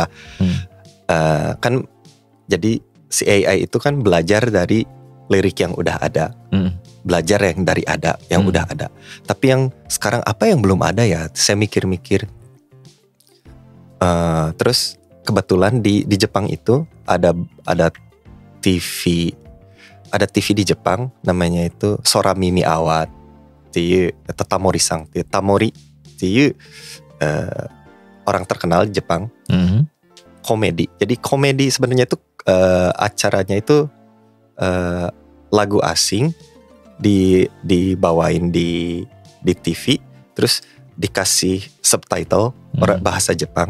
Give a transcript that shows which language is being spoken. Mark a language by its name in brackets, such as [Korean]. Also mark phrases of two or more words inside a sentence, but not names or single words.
[Indonesian] Kan jadi si AI itu kan belajar dari lirik yang udah ada, belajar yang dari yang udah ada. Tapi yang sekarang apa yang belum ada ya? Saya mikir-mikir. Terus kebetulan di Jepang itu ada TV di Jepang namanya itu Soramimi Awa っていうTatamori-san っていう Tamori っていう orang terkenal di Jepang. Komedi. Jadi komedi sebenarnya itu acaranya itu lagu asing dibawain di TV, terus dikasih subtitle bahasa Jepang.